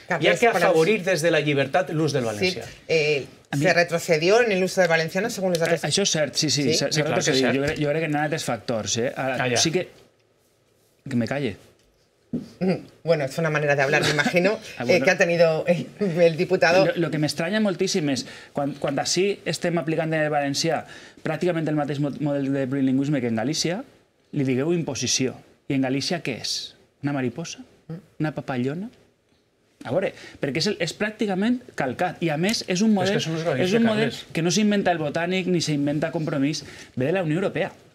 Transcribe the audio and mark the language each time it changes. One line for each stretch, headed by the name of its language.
Catalan: Hi ha que afavorir des de la llibertat l'ús del valencià.
Spanish: ¿Se retrocedió en el uso del valenciano según los datos?
Catalan: Això és cert, sí, s'ha retrocedit. Jo crec que n'hi ha altres factors.
Spanish: Sí que me calle. Bueno, es una manera de hablar, me imagino, que ha tenido el diputado.
Catalan: Lo que m'estranya moltíssim és, quan així estem aplicant en el valencià pràcticament el mateix model de plurilingüisme que en Galícia, li digueu imposició. I en Galícia què és? Una mariposa? Una papallona? A veure, perquè és pràcticament calcat i a més és un model, que no s'inventa el Botànic ni s'inventa Compromís, ve de la Unió Europea.